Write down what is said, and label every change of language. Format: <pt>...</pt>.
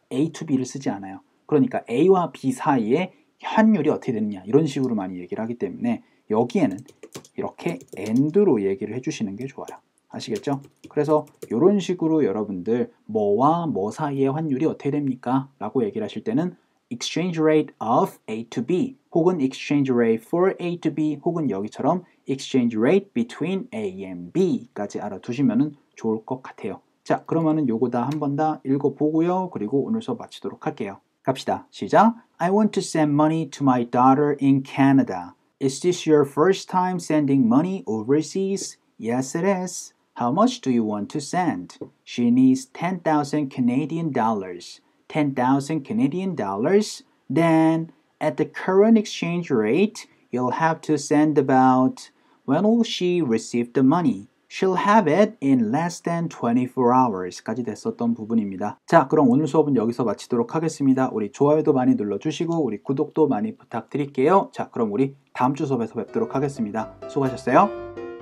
<ko>A to B를 쓰지 않아요. 그러니까 A와 B 사이에 환율이 어떻게 되느냐 이런 식으로 많이 얘기를 하기 때문에 여기에는 이렇게 and로 얘기를 해주시는 게 좋아요. 아시겠죠? 그래서 이런 식으로 여러분들 뭐와 뭐 사이의 환율이 어떻게 됩니까? 라고 얘기를 하실 때는</ko> <en>exchange rate of A to B</en> <ko>혹은</ko> <en>exchange rate for A to B</en> <ko>혹은 여기처럼</ko> <en>exchange rate between A and B</en> <ko>까지 알아두시면 좋을 것 같아요. 자, 그러면은 요거 다 한 번 다 읽어보고요. 그리고 오늘 수업 마치도록 할게요. 갑시다. 시작!</ko> <en>I want to send money to my daughter in Canada. Is this your first time sending money overseas? Yes, it is. How much do you want to send? She needs 10,000 Canadian dollars. 10,000 Canadian dollars? Then, at the current exchange rate, you'll have to send about... When will she receive the money? She'll have it in less than 24 hours</en> <ko>까지 됐었던 부분입니다. 자, 그럼 오늘 수업은 여기서 마치도록 하겠습니다. 우리 좋아요도 많이 눌러주시고 우리 구독도 많이 부탁드릴게요. 자, 그럼 우리 다음 주 수업에서 뵙도록 하겠습니다. 수고하셨어요.</ko>